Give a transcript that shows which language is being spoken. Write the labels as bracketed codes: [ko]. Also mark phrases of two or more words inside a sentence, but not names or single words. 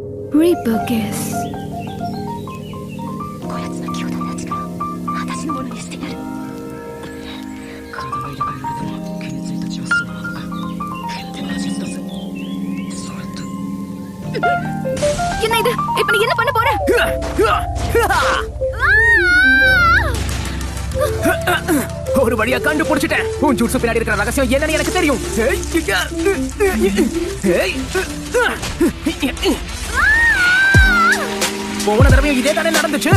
[en] Reaper kiss. [ja] こやつの強大な力私のものにしてやる。体が入れ替えられても毛についた血はそのままか。変態な術だぜ。それって [ta] என்ன இது? இப்ப நீ என்ன பண்ண போற? ஒரு வழியா கண்டுபிடிச்சிட்டேன். உன் ஜூட்ஸு பின்னாடி இருக்கிற ரகசியம் என்னன்னு எனக்கு தெரியும். போன தடவையும் இதே தானே நடந்துச்சு.